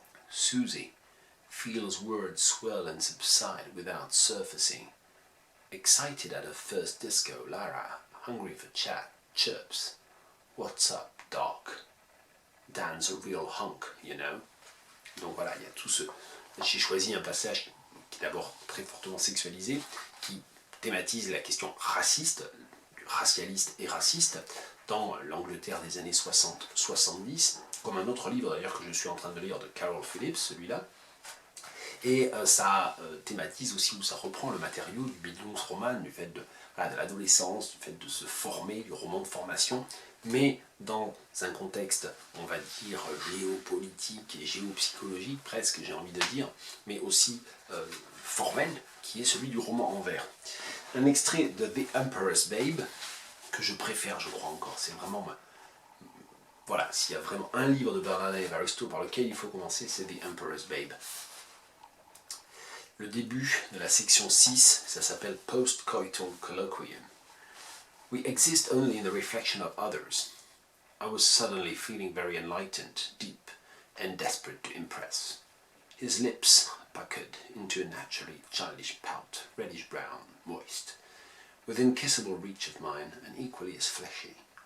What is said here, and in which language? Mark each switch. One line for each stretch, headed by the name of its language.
English: Susie feels words swell and subside without surfacing. Excited at her first disco, Lara, hungry for chat, chirps. What's up, Doc? Dan's a real hunk, you know.
French: Donc voilà, il y a tout ce... J'ai choisi un passage qui est d'abord très fortement sexualisé, qui thématise la question raciste, racialiste et raciste, dans l'Angleterre des années 60-70, comme un autre livre d'ailleurs que je suis en train de lire de Carol Phillips, celui-là. Et ça thématise aussi, où ça reprend le matériau du Bildungsroman, du fait de l'adolescence, du fait de se former, du roman de formation, mais dans un contexte, on va dire, géopolitique et géopsychologique, presque, j'ai envie de dire, mais aussi formel, qui est celui du roman en vers. Un extrait de The Emperor's Babe, que je préfère, je crois encore, c'est vraiment... Voilà, s'il y a vraiment un livre de Bernard Evaristo par lequel il faut commencer, c'est The Emperor's Babe. Le début de la section 6, ça s'appelle Post-Coital Colloquium.
English: We exist only in the reflection of others. I was suddenly feeling very enlightened, deep, and desperate to impress. His lips puckered into a naturally childish pout, reddish-brown, moist, within kissable reach of mine, and equally as fleshy.